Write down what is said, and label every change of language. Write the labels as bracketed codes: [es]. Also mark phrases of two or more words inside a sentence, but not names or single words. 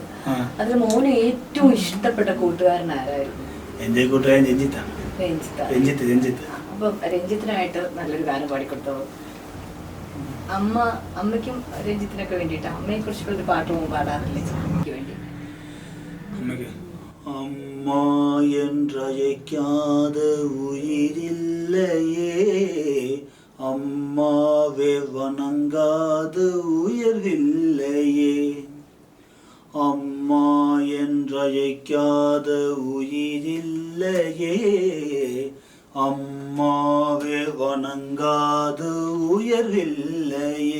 [ml] അതിൽ മോന് ഏറ്റവും ഇഷ്ടപ്പെട്ട കൂട്ടുകാരൻ ആരായിരുന്നു? എന്റെ കൂട്ടുകാരൻ രഞ്ജിത്താണ്. രഞ്ജിത്ത്. അപ്പം രഞ്ജിത്തിനായിട്ട് നല്ലൊരു ഗാനം പാടിക്കൊടുത്തോ. അമ്മയ്ക്കും രഞ്ജിത്തിനൊക്കെ വേണ്ടിയിട്ട് അമ്മയെ കുറിച്ചുള്ള ഒരു പാട്ട് പാടാറില്ലേ അമ്മയ്ക്ക് വേണ്ടി? [ta] അമ്മ என்றழைக்காத உயிரில்லையே, அம்மாவே வணங்காத உயர்வில்லையே. அம்மா என்றழைக்காத உயிரில்லையே, அம்மாவே வணங்காத உயர்வில்லையே.